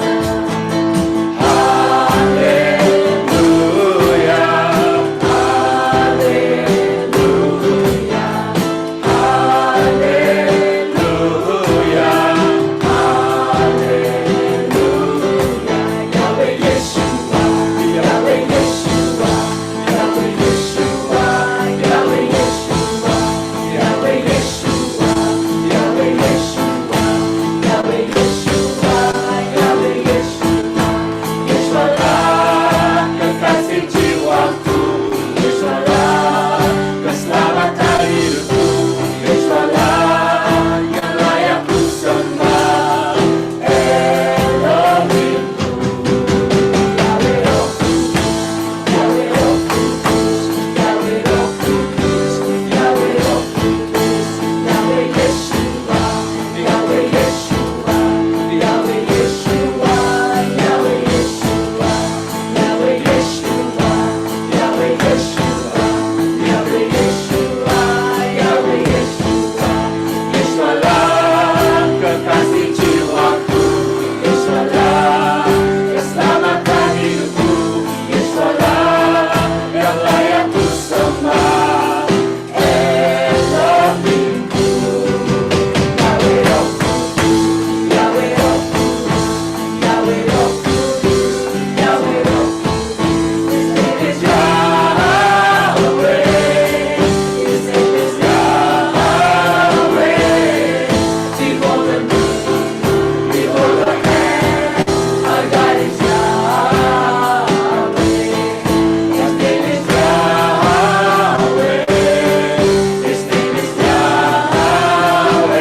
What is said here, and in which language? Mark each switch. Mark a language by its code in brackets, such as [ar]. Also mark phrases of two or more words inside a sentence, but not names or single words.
[id] Haleluya, haleluya, haleluya, haleluya. Yahweh Yeshua, Yahweh Yeshua, Yahweh Yeshua, Yahweh Yeshua, Yahweh Yeshua, Yahweh Yeshua, Yahweh Yeshua, Yahweh Yeshua. Yeshualah kekasih jiwaku, Yeshualah keselamatan hidupku, Yeshualah yang layak ku sembah, Elohimku. Yahweh Roh Kudus, Yahweh Roh Kudus, Yahweh Roh Kudus, Yahweh Roh Kudus, Yahweh Yeshua, Yahweh Yeshua, Yahweh Yeshua, Yahweh Yeshua, Yahweh Yeshua, Yahweh Yeshua, Yahweh Yeshua, Yahweh Yeshua. Yeshualah kekasih jiwaku, Yeshualah keselamatan hidupku, Yeshualah yang layak ku sembah, Elohimku. Yahweh Roh Kudus, Yahweh Roh Kudus, Yahweh Roh Kudus, Yahweh Roh Kudus. [en] His name is Yahweh, His name is Yahweh. Behold the moon, behold the hand, our God is Yahweh. His name is Yahweh, His name is Yahweh.